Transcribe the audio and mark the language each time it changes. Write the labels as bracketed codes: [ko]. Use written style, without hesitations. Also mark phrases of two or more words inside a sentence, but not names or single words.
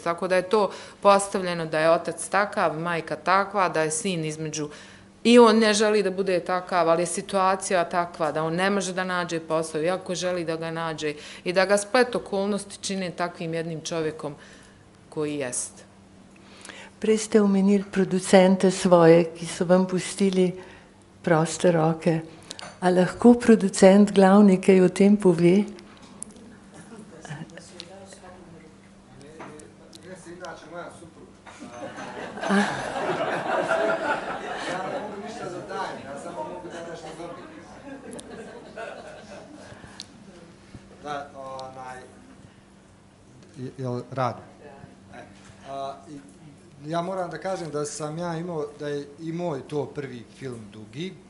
[bs] Tako da je to postavljeno da je otac takav, majka takva, da je sin između i on ne želi da bude takav, ali je situacija takva da on ne može da nađe posao, iako želi da ga nađe i da ga splet okolnosti čine takvim jednim čovjekom koji jest. [sl] Prej ste omenili producente svoje, ki so vam pustili proste roke. A lahko producent glavni kaj o tem pove? [bs] Jaz se inače moja supruga. Ja ne mogu ništa zatajiti, ja samo mogu da nešto dobijem. Da, jel radi? Ja moram da kažem da sam ja imao, da je i moj to prvi film dugi.